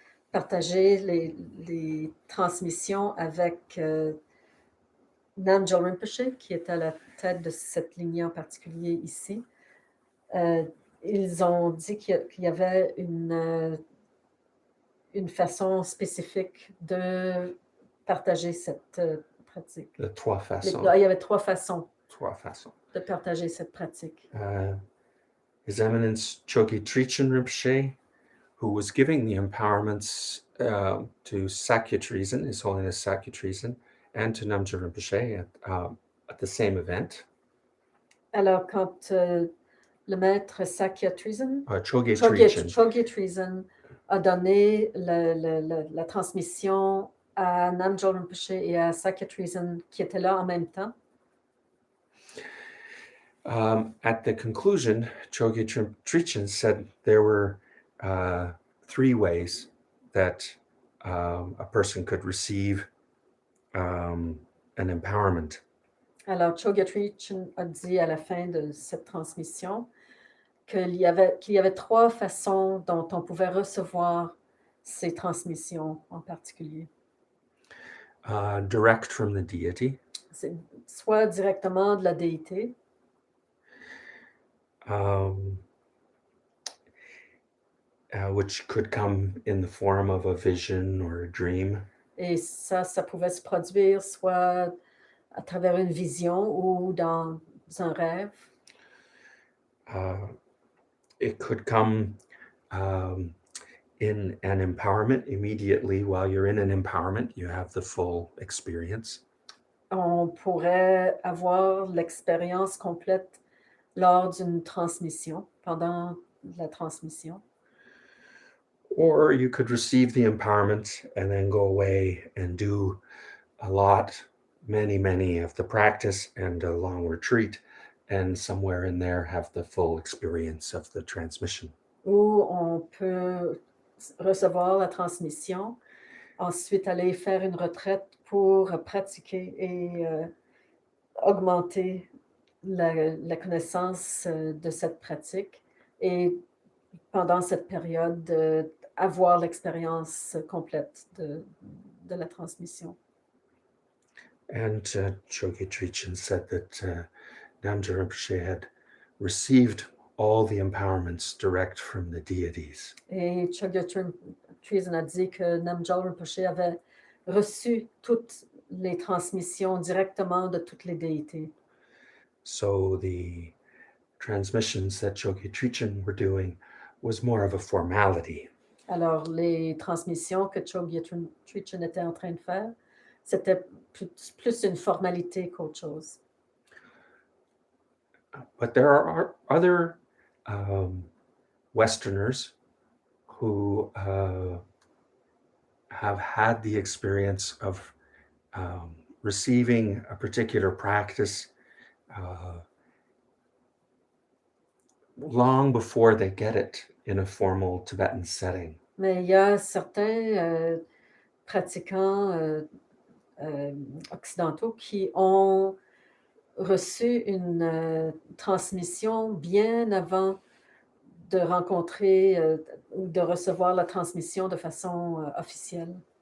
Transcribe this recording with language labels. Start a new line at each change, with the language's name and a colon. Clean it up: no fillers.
French: partagé les transmissions avec Namgyal Rinpoche, qui est à la tête de cette lignée en particulier ici, ils ont dit qu'il y avait une façon spécifique de partager cette pratique.
English: The
French: 3 façons. Il y avait 3 façons. 3 façons. De partager cette pratique.
English: His Eminence Chogi Trichin Rinpoche, who was giving the empowerments to Sakya Treason, His Holiness Sakya Treason, and to Namgyal Rinpoche at the same event.
French: Alors, quand le maître Sakya Treason, Chogi Treason a donné la transmission à Namgyal Rinpoche et à Sakya Treason qui étaient là en même temps.
English: At the conclusion, Chogyam Trichin said there were 3 ways that a person could receive an empowerment.
French: Alors, Chogyam Trichin a dit à la fin de cette transmission qu'il y avait 3 façons dont on pouvait recevoir ces transmissions en particulier.
English: Direct from the deity,
French: C'est soit directement de la déité,
English: which could come in the form of a vision or a dream,
French: et ça pouvait se produire soit à travers une vision ou dans un rêve.
English: It could come in an empowerment immediately. While you're in an empowerment, you have the full experience.
French: On pourrait avoir l'expérience complète lors d'une transmission, pendant la transmission.
English: Or you could receive the empowerment and then go away and do many of the practice and a long retreat, and somewhere in there have the full experience of the transmission.
French: Ou on peut recevoir la transmission, ensuite aller faire une retraite pour pratiquer et augmenter la connaissance de cette pratique, et pendant cette période avoir l'expérience complète de la transmission.
English: And Chogyam Trichin said that Namgyal Rinpoche had received all the empowerments direct from the deities.
French: Et Chogyam Trichin a dit que Namgyal Rinpoche avait reçu toutes les transmissions directement de toutes les déités.
English: So the transmissions that Chogyam Trichin were doing was more of a formality.
French: Alors, les transmissions que Chogyam Trichin était en train de faire, c'était plus une formalité qu'autre chose.
English: But there are other Westerners who have had the experience of receiving a particular practice long before they get it in a formal Tibetan setting.
French: Mais il y a certains pratiquants occidentaux qui ont reçu une transmission bien avant de rencontrer ou de recevoir la transmission de façon officielle.